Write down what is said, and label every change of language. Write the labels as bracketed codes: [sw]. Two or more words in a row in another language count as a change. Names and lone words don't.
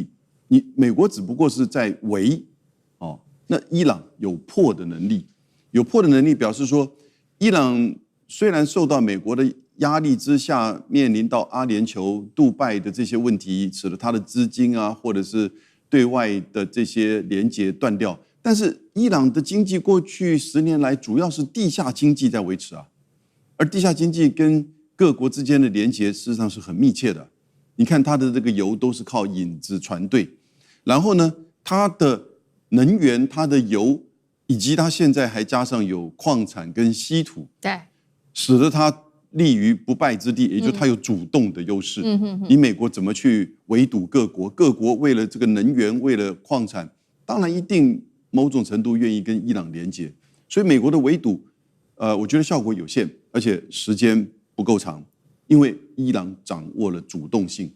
[zh] 美國只不過是在圍，那伊朗有破的能力，有破的能力表示說，伊朗雖然受到美國的壓力之下，面臨到阿聯酋、杜拜的這些問題，使得他的資金啊，或者是對外的這些連結斷掉，但是伊朗的經濟過去10年來主要是地下經濟在維持啊，而地下經濟跟各國之間的連結事實上是很密切的。你看它的這個油都是靠引子船隊，然後呢，它的能源、它的油，以及它現在還加上有礦產跟稀土，對，使得它立於不敗之地，也就是它有主動的優勢。你美國怎麼去圍堵各國？各國為了這個能源，為了礦產，當然一定某種程度願意跟伊朗連接。所以美國的圍堵，我覺得效果有限，而且時間不夠長，因為伊朗掌握了主動性。